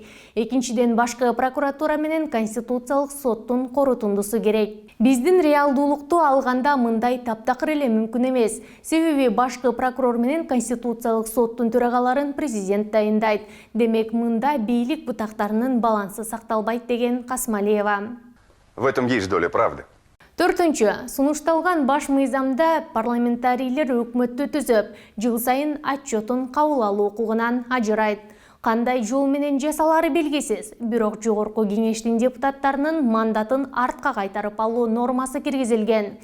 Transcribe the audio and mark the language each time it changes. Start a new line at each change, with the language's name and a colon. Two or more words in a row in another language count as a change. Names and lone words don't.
Kyrgyz: Экинчиден башкы прокуратура менен конституциялык соттун корутундусу керек. Биздин реалдуулукту алганда мындай таптакыр эле мүмкүн эмес. Себеби башкы прокурор менен конституциялык соттун төрагаларын президент дайындайт. Демек, мында бийлик бутактарынын балансы сакталбайт деген Касмалиева.
Russian: В этом есть доля правды.
Kyrgyz: Төртүнчү, сунушталган баш мыйзамда парламентарийлер өкмөттү түзүп, жыл сайын отчетун кабыл алуу укугунан ажырайт. Кандай жол менен жасалары белгисиз, бирок жогорку кеңештин депутаттарынын мандатын артка кайтарып алуу нормасы киргизилген.